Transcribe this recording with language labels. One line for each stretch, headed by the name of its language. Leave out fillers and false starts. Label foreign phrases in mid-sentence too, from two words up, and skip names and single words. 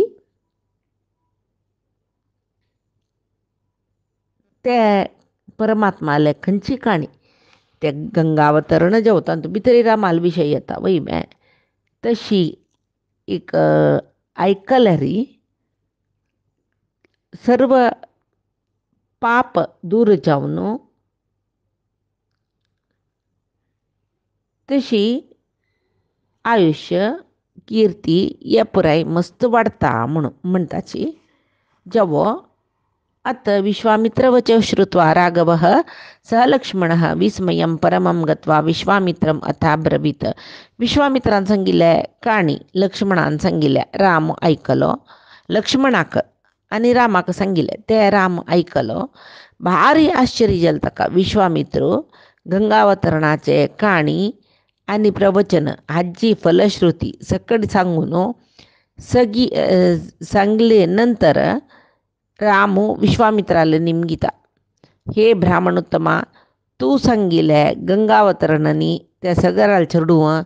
Konkani: ते परमात्माले खंयची काणी ते गंगावतरण जेवता तांतूं भितर रामाल विशय येता वय तशी एक आयकल्यार सर्व पाप दूर जावन तशी आयुष्य कीर्ती हे पुराय मस्त वाडता म्हणून म्हणटाची जेवो अत
Sanskrit: विश्वामित्रवच श्रुत्वा राघवः सह लक्ष्मणः विस्मयं परमं गत्वा विश्वामित्रम् अथाब्रवीत
Konkani: विश्वामित्रान सांगिल्लें काणी लक्ष्मणान सांगिल्लें राम आयकलो लक्ष्मणाक आनी रामाक सांगिल्लें ते राम आयकलो भारी आश्चर्य जालें ताका विश्वामित्र गंगावतरणाचे काणी आनी प्रवचन हाजी फलश्रुती सकड सांगून सगी सांगले नंतर रामू विश्वामित्राले निमगिता हे ब्राह्मणोत्तमा तूं सांगिल्ले गंगावतरणनी त्या सगराल चडू